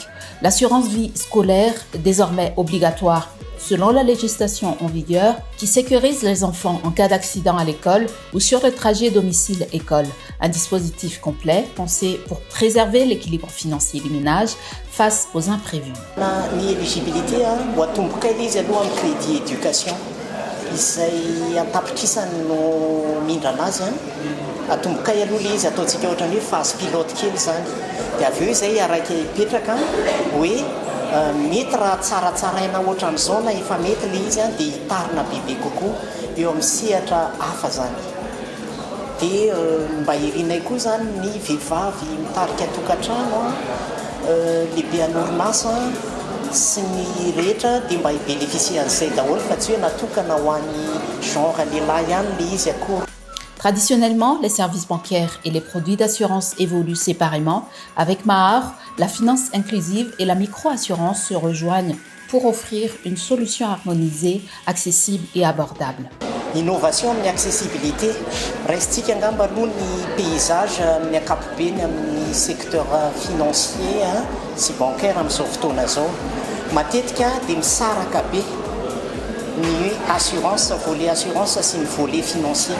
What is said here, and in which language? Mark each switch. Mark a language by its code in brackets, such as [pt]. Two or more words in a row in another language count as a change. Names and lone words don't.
[fr] L'assurance vie scolaire, désormais obligatoire selon la législation en vigueur, qui sécurise les enfants en cas d'accident à l'école ou sur le trajet domicile-école. Un dispositif complet pensé pour préserver l'équilibre financier des ménages face aux imprévus. [mg] L'éligibilité ho atomboka izy aloha amin'ny [fr] crédit éducation [mg] izay antapitrisany no mindra anazy atomboka aloha le izy ataontsika ohatrany hoe [fr] phase pilote [mg] kely zany dia avy eo izay araiky hipetraka hoe mety raha tsaratsaraina ohatran'izao na efa mety le izy dia hitarina bebe kokoa eo amin'ny sehatra hafa zany. Dia mba irinay koa zany ny vehivavy mitarika tokantrano lehibe an'orinasa sy ny rehetra dia mba hibénéficie an'izay daholo fa tsy hoe natokana ho an'ny genre lehilahy ihany le izy akory. [fr] Traditionnellement, les services bancaires et les produits d'assurance évoluent séparément. Avec Mahar, la finance inclusive et la micro-assurance se rejoignent pour offrir une solution harmonisée, accessible et abordable. [mg] Innovation amin'ny accessibilité restsika angamba aloha ny paysage amin'ny ankapobeny amin'ny [fr] secteur financier [mg] sy bancaire amin'izao fotoana zao matetika dia misaraka be ny hoe assurance [fr] volet assurance [mg] sy ny [fr] volet financier.